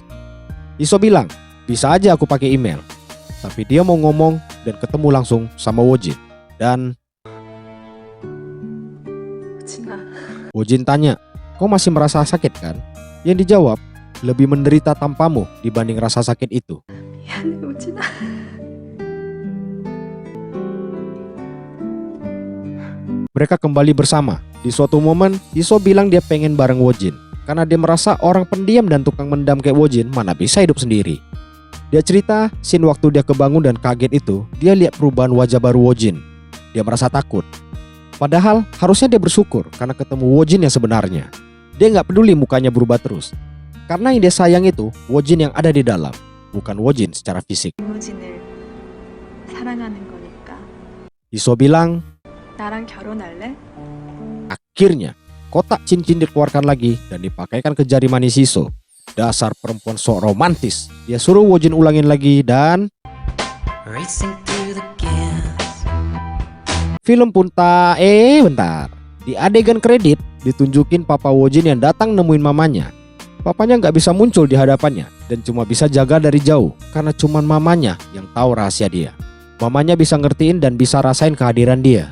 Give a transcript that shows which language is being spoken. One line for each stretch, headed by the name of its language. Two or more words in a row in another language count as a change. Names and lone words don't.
Indonesian: Iso bilang, bisa aja aku pakai email. Tapi dia mau ngomong dan ketemu langsung sama Wojin. Dan
Korean: 오진아.
Indonesian: Wojin tanya, kau masih merasa sakit kan? Yang dijawab, lebih menderita tanpamu dibanding rasa sakit itu.
Korean: 미안해 오진아.
Indonesian: Mereka kembali bersama. Di suatu momen, Iso bilang dia pengen bareng Wojin. Karena dia merasa orang pendiam dan tukang mendam kayak Wojin mana bisa hidup sendiri. Dia cerita, scene waktu dia kebangun dan kaget itu, dia lihat perubahan wajah baru Wojin. Dia merasa takut. Padahal harusnya dia bersyukur karena ketemu Wojin yang sebenarnya. Dia nggak peduli mukanya berubah terus. Karena yang dia sayang itu Wojin yang ada di dalam, bukan Wojin secara fisik.
Korean: 이모진을 사랑하는 거니까.
Indonesian: Iso bilang,
Korean: 나랑 결혼할래?
Indonesian: akhirnya kotak cincin dikeluarkan lagi dan dipakaikan ke jari manis Iso. Dasar perempuan sok romantis. Dia suruh Wojin ulangin lagi dan
English: Racing through the gas.
Indonesian: film pun bentar. Di adegan kredit ditunjukin Papa Wojin yang datang nemuin mamanya. Papanya nggak bisa muncul di hadapannya dan cuma bisa jaga dari jauh karena cuman mamanya yang tahu rahasia dia. Mamanya bisa ngertiin dan bisa rasain kehadiran dia.